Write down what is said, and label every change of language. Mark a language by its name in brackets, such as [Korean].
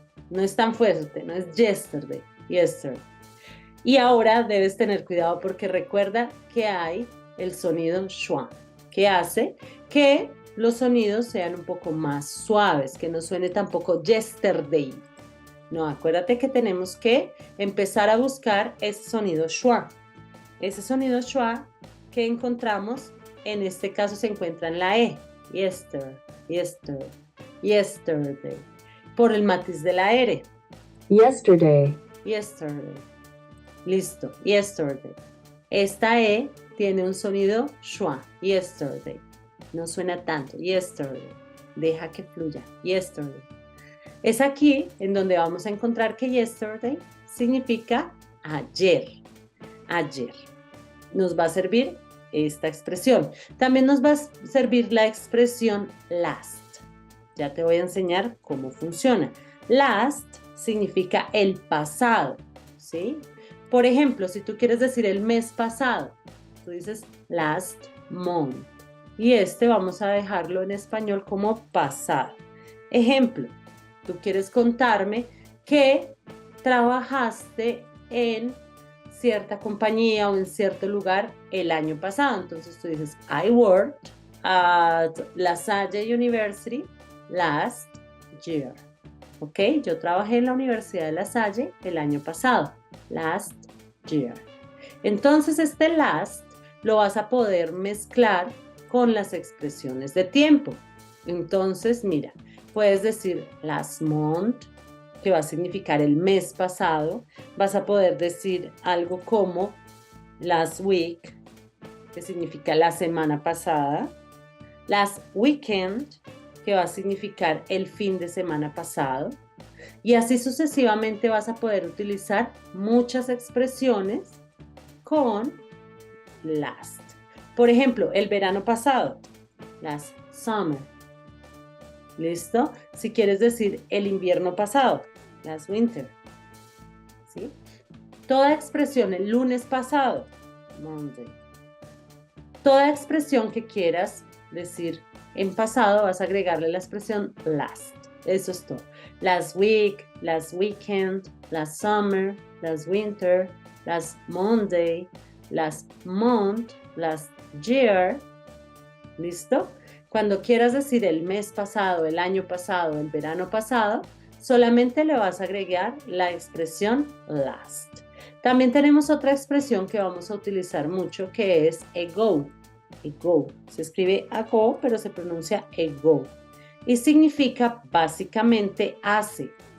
[Spanish] No es tan fuerte, no es yesterday, yesterday. Y ahora debes tener cuidado porque recuerda que hay el sonido schwa, que hace que los sonidos sean un poco más suaves, que no suene tampoco yesterday. No, acuérdate que tenemos que empezar a buscar ese sonido schwa. Ese sonido schwa que encontramos, en este caso se encuentra en la E. [English] Yesterday, yesterday, yesterday. [Spanish] Por el matiz de la R. [English] Yesterday. [Spanish] Yesterday. Listo, yesterday. Esta E tiene un sonido schwa, yesterday. No suena tanto, yesterday. Deja que fluya, yesterday. Es aquí en donde vamos a encontrar que yesterday significa ayer, ayer. Nos va a servir esta expresión. También nos va a servir la expresión last. Ya te voy a enseñar cómo funciona. Last significa el pasado, ¿sí? Por ejemplo, si tú quieres decir el mes pasado, tú dices [English] last month. [Spanish] Y vamos a dejarlo en español como pasado. Ejemplo, tú quieres contarme que trabajaste en cierta compañía o en cierto lugar el año pasado. Entonces tú dices, [English] I worked at La Salle University last year. [Spanish] ¿Ok? Yo trabajé en la Universidad de La Salle el año pasado. [English] Last year. [Spanish] Entonces este last lo vas a poder mezclar con las expresiones de tiempo. Entonces, mira, puedes decir [English] last month, [Spanish] que va a significar el mes pasado. Vas a poder decir algo como [English] last week, [Spanish] que significa la semana pasada. [English] Last weekend, [Spanish] que va a significar el fin de semana pasado. Y así sucesivamente vas a poder utilizar muchas expresiones con last. Por ejemplo, el verano pasado, [English] last summer. [Spanish] ¿Listo? Si quieres decir el invierno pasado, [English] last winter. [Spanish] ¿Sí? Toda expresión el lunes pasado, Monday. Toda expresión que quieras decir en pasado vas a agregarle la expresión last. Eso es todo. [English] Last week, last weekend, last summer, last winter, last Monday, last month, last year. [Spanish] ¿Listo? Cuando quieras decir el mes pasado, el año pasado, el verano pasado, solamente le vas a agregar la expresión last. También tenemos otra expresión que vamos a utilizar mucho que es ago. Ago. Se escribe ago, pero se pronuncia ago. Y significa básicamente hace.